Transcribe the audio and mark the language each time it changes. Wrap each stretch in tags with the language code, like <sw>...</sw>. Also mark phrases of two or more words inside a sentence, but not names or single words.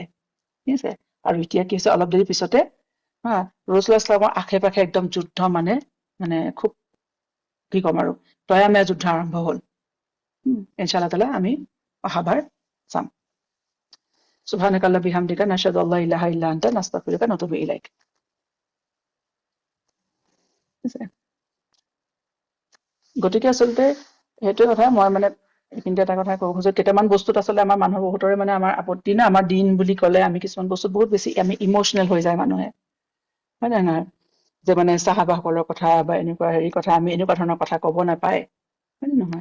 <as>ঠিক আছে। আৰু এতিয়া কি হৈছে, অলপ দেৰি পিছতে</as> <ar>رسول الله صلى الله عليه وسلم</ar> <as>আশে পাশে একদম যুদ্ধ মানে খুব কি ক'ম আৰু তয়ামীয়া যুদ্ধ আৰম্ভ হ'ল।</as> <ar>إن شاء الله تعالى</ar> <as>আমি অহাবাৰ চাম।</as> <ar>سبحانك اللهم بحمدك نشهد أن لا إله إلا أنت نستغفرك ونتوب إليك.</ar> <as>গতিকে আচলতে সেইটোৱে কথা, মই মানে এইখিনিতে এটা কথা ক'ব খোজো, কেইটামান বস্তুত আচলতে আমাৰ মানুহৰ বহুতৰে মানে আমাৰ আপত্তি না, আমাৰ দিন বুলি ক'লে আমি কিছুমান বস্তুত বহুত বেছি আমি ইম'চনেল হৈ যায় মানুহে, হয় নে নহয়, যে মানে সাহাবাসকলৰ কথা বা এনেকুৱা হেৰি কথা, আমি এনেকুৱা ধৰণৰ কথা ক'ব নাপায়, হয় নে নহয়।</as>